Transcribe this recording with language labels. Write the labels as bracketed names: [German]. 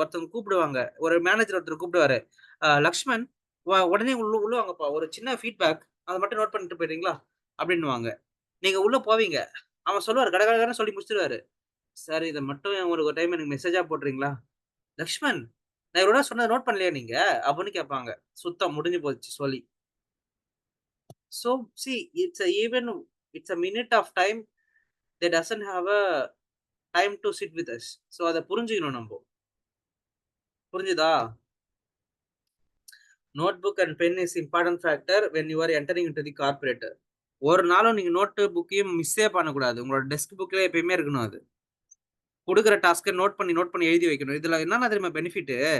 [Tamil] ஒருத்தவங்க கூப்பிடுவாங்க. ஒரு மேனேஜர் ஒருத்தர் கூப்பிடுவாரு. லக்ஷ்மண், உடனே உள்ள உள்ள வாங்கப்பா. ஒரு சின்ன ஃபீட்பேக். அத மட்டும் நோட் பண்ணிட்டு போயிடுறீங்களா? அப்படின்னுவாங்க. நீங்க உள்ள போவீங்க. அவன் சொல்லுவாரு. கட கட கடன்னு சொல்லி முடிச்சுருவாரு. சார் இத மட்டும் ஒரு டைம் எனக்கு மெசேஜா போடுறீங்களா? லக்ஷ்மண், நான் இவ்வளோ நேரம் சொன்னத நோட் பண்ணலையா நீங்க? அப்படின்னு கேட்பாங்க. சுத்தம் முடிஞ்சு போச்சு சொல்லி. [English] So see, it's a minute of time. They doesn't have a time to sit with us. [Tamil] So அத புரிஞ்சுக்கணும் நம்ப. புரிஞ்சுதா? [English] Notebook and pen is important factor when you are entering into the corporate. [Tamil] ஒரு நாளும் நீங்க நோட்டு புக்கையும் மிஸ்ஸே பண்ணக்கூடாது. உங்களோட desk புக்ல எப்பயுமே இருக்கணும் அது. குடுக்குற டாஸ்க்க நோட் பண்ணி எழுதி வைக்கணும். இதுல என்னன்னா தெரியுமா பெனிஃபிட்டு?